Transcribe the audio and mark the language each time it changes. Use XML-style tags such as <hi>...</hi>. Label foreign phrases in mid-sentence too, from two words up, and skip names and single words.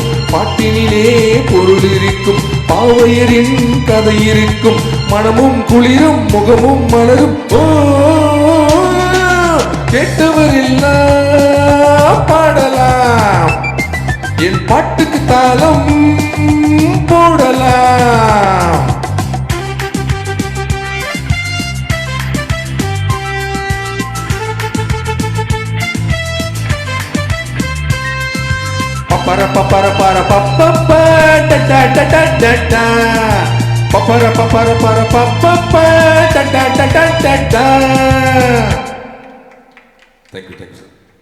<ta>பாட்டினிலே பொருள் இருக்கும், பாவையரின் கதை இருக்கும். மனமும் குளிரும், முகமும் மலரும். ஓ கேட்டவர் எல்லாம் பாடலாம், என் பாட்டுக்கு தாளம் போடலாம். Papara papara para papa da da da da da da. Papara papara para papa da da da da da da.</ta> <en>Thank you, thank you.</en>